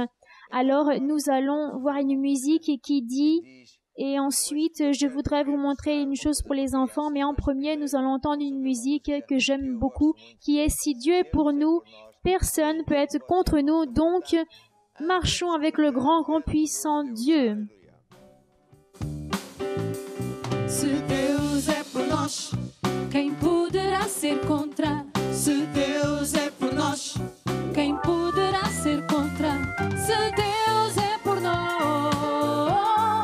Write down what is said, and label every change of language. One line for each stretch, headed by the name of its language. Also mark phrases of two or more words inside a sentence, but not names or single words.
French: Alors, nous allons voir une musique qui dit... Et ensuite, je voudrais vous montrer une chose pour les enfants, mais en premier, nous allons entendre une musique que j'aime beaucoup, qui est « Si Dieu est pour nous, personne ne peut être contre nous, donc marchons avec le grand, grand puissant Dieu. »
Portuguese: Se Deus é por nós, quem poderá ser contra? Se Deus é por nós, Quem poderá ser contra? Se Deus é por nós,